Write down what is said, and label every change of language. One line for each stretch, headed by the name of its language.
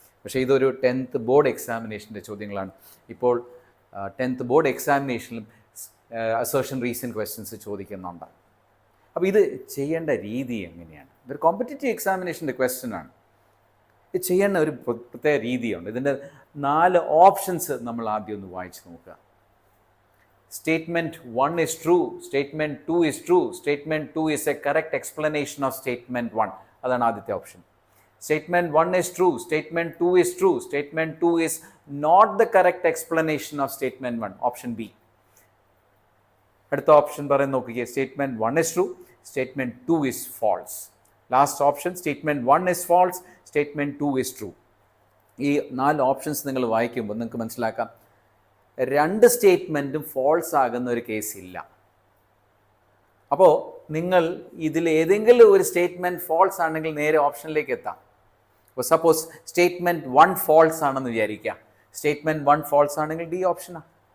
Malayalam: പക്ഷേ ഇതൊരു 10th board എക്സാമിനേഷൻ്റെ ചോദ്യങ്ങളാണ്. ഇപ്പോൾ 10th board എക്സാമിനേഷനിലും assertion reason questions ചോദിക്കുന്നുണ്ട്. അപ്പോൾ ഇത് ചെയ്യേണ്ട രീതി എങ്ങനെയാണ്? ഇതൊരു കോമ്പറ്റേറ്റീവ് എക്സാമിനേഷൻ്റെ ക്വസ്റ്റ്യൻ ആണ്. ഇത് ചെയ്യേണ്ട ഒരു പ്രത്യേക രീതിയുണ്ട്. ഇതിൻ്റെ 4 ഓപ്ഷൻസ് നമ്മൾ ആദ്യം ഒന്ന് വായിച്ച് നോക്കുക.
English: Statement 1 is true, statement 2 is true, statement 2 is a correct explanation of statement 1.
Malayalam: അതാണ് ആദ്യത്തെ option.
English: Statement 1 is true, statement 2 is true, statement 2 is not the correct explanation of statement 1.
Malayalam: Option B. അടുത്ത option പറയുന്ന നോക്കുക.
English: Statement 1 is true, statement 2 is false. Last option statement 1 is false, statement 2 is true.
Malayalam: ഈ 4 options നിങ്ങൾ വായിക്കുമ്പോൾ നിങ്ങൾക്ക് മനസ്സിലാക്കാം 2 സ്റ്റേറ്റ്മെൻറ്റും false ആകുന്ന ഒരു കേസില്ല. അപ്പോൾ നിങ്ങൾ ഇതിൽ ഏതെങ്കിലും ഒരു സ്റ്റേറ്റ്മെൻറ്റ് ഫോൾസ് ആണെങ്കിൽ നേരെ ഓപ്ഷനിലേക്ക് എത്താം. അപ്പോൾ സപ്പോസ് സ്റ്റേറ്റ്മെൻറ്റ് 1 ഫോൾസ് ആണെന്ന് വിചാരിക്കുക. സ്റ്റേറ്റ്മെൻറ്റ് 1 ഫോൾസ് ആണെങ്കിൽ ഡി ഓപ്ഷനാണ്.